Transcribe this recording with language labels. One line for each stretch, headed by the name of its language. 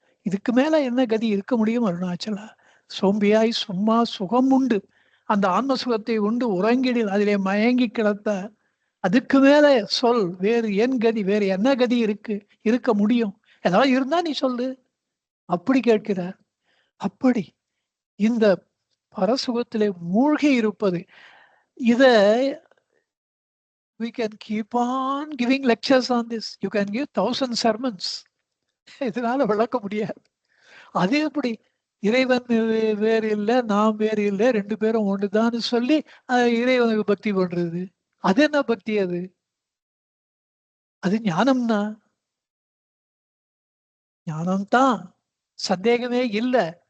Tamil: இதுக்கு மேல என்ன கதி இருக்க முடியும் அருணாச்சலா? சோம்பியாய் சும்மா சுகம் உண்டு, அந்த ஆன்ம சுகத்தை உண்டு உறங்கிடில் அதிலே மயங்கி கிடத்த, அதுக்கு மேல சொல் வேறு என் கதி, வேறு என்ன கதி இருக்க முடியும்? ஏதாவது இருந்தா நீ சொல்லு, அப்படி கேட்கிறார். அப்படி இந்த பரசுகத்திலே மூழ்கி இருப்பது, இத
English: we can keep on giving lectures on this. You can give 1000 sermons.
Tamil: இதனால விளக்க முடியாது. அது எப்படி இறைவன் வேறு இல்லை நாம் வேறு இல்லை 2 பேரும் ஒண்ணுதான்னு சொல்லி இறைவனுக்கு பக்தி பண்றது? அது என்ன பக்தி? அது ஞானம்னா ஞானம்தான், சந்தேகமே இல்லை.